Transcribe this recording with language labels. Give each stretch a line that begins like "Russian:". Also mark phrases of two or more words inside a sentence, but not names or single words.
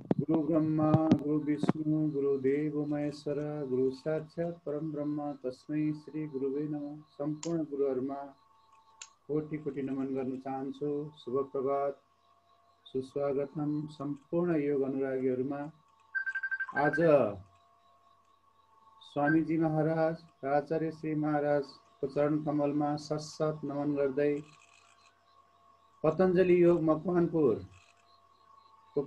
Sanskrit: गुरु ब्रह्मा गुरु विष्णु गुरुदेव महेश्वर गुरु साक्षात् परम ब्रह्म तस्मै श्री गुरुवे नमः।
Nepali: सम्पूर्ण गुरुहरुमा कोटि कोटि नमन गर्न चाहन्छु। शुभ प्रभात, सुस्वागतम सम्पूर्ण योग अनुरागीहरुमा। आज स्वामीजी महाराज आचार्य श्री महाराज को चरण कमलमा सशत नमन गर्दै पतञ्जलि योग मकवानपुर को